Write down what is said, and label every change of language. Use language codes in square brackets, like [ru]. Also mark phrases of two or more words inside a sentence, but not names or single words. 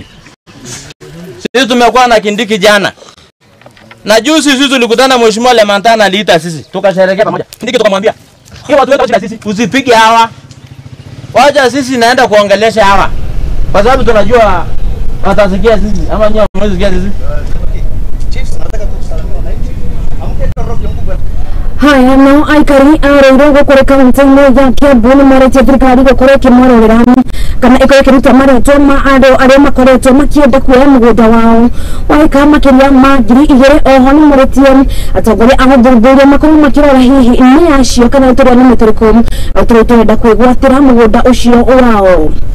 [sw] Sisi tumekuwa na Kindiki jana. Na juzi sisi tulikutana Mheshimiwa Lemantana aliita sisi. Tukasherehekea pamoja. Kindiki tukamwambia, "Hiyo watu wetu sisi usipige hawa. Wacha sisi naenda kuongelesha hawa." Kwa sababu tunajua watasikia sisi ama nyinyi mmesikia sisi. Chiefs nataka kusalimia na hichi. Amketa roki mkubwa. Haya, [ki] no aikari arero gukore kaunti-ini ya Kiambu ni marĩtie thirikari gũkorwo ĩkĩmororera kana ĩkorwo ĩkĩruta marĩtwa ma andũ arĩa makoretwo makĩenda kuoya mũgũnda wao waika makĩria ma 2,000. Oho nĩ marĩtie atongoria a ũthuthuria makorwo makĩrora hihi nĩ acio kana iturwa nĩ mĩtũrĩku tũrenda kwĩgwatĩra mũgũnda ũcio wao.